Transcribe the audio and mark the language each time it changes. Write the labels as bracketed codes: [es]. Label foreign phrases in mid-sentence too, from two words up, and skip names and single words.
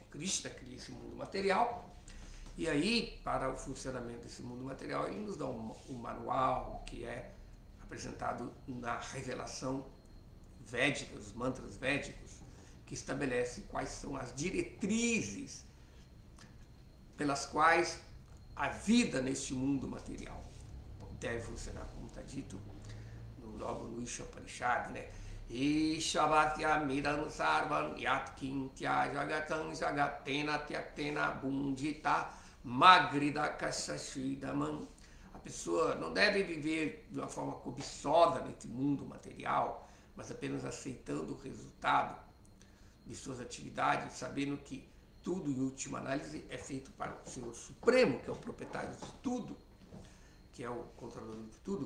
[pt] Krishna cria esse mundo material, e aí, para o funcionamento desse mundo material, ele nos dá um manual que é apresentado na revelação védica, os mantras védicos, que estabelece quais são as diretrizes pelas quais a vida neste mundo material deve funcionar, como está dito logo no Ishopanishad, né? [sa] Ishavatya midam sarvam yatkintya jagatam jagatena tyaktena bundita magrida kasashidamam. [pt] A pessoa não deve viver de uma forma cobiçosa nesse mundo material, mas apenas aceitando o resultado de suas atividades, sabendo que tudo, em última análise, é feito para o Senhor Supremo, que é o proprietário de tudo, que é o controlador de tudo.